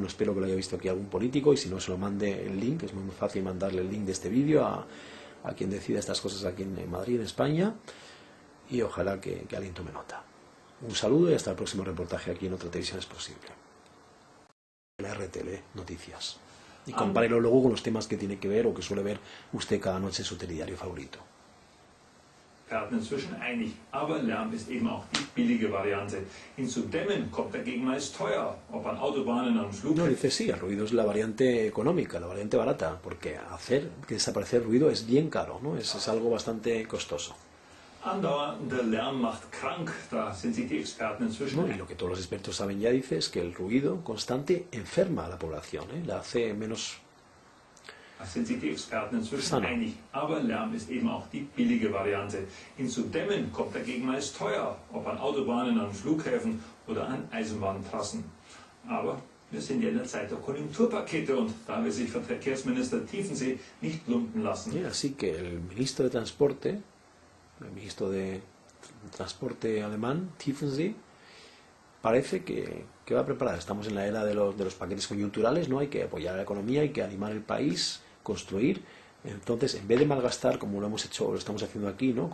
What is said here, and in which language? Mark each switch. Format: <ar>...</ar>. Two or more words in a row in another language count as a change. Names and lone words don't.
<es>Espero que lo haya visto aquí algún político y si no, se lo mande el link. Es muy fácil mandarle el link de este vídeo a quien decida estas cosas aquí en Madrid, en España. Y ojalá que alguien tome nota. Un saludo y hasta el próximo reportaje aquí en Otra Televisión es Posible. La RTL Noticias. Y compárelo luego con los temas que tiene que ver o que suele ver usted cada noche en su telediario favorito.</es> <de>Inzwischen einig, aber Lärm ist eben auch die billige Variante. Ihn zu dämmen kommt dagegen meist teuer, ob an Autobahnen, an Flughäfen.</de> <es>No, dice sí, el ruido es la variante económica, la variante barata, porque hacer que desaparecer el ruido es bien caro, ¿no? Es algo bastante costoso.</es> <de>Andauernder Lärm macht krank, da sind sich die Experten inzwischen.</de> <es>No, y lo que todos los expertos saben ya dice es que el ruido constante enferma a la población, la hace menos.</es> <de>Da sind sich die Experten inzwischen einig, aber Lärm ist eben auch die billige Variante. Ihn zu dämmen kommt dagegen meist teuer, ob an Autobahnen, an Flughäfen oder an Eisenbahntrassen. Aber Wir sind ja in der Zeit der Konjunkturpakete und da will sich Verkehrsminister Tiefensee nicht lumpen lassen.</de> <es>Así que el ministro de Transporte alemán, Tiefensee, parece que va a preparar. Estamos en la era de los paquetes coyunturales, ¿no? Hay que apoyar a la economía, hay que animar el país, construir. Entonces, en vez de malgastar, como lo hemos hecho, lo estamos haciendo aquí, ¿no?</es>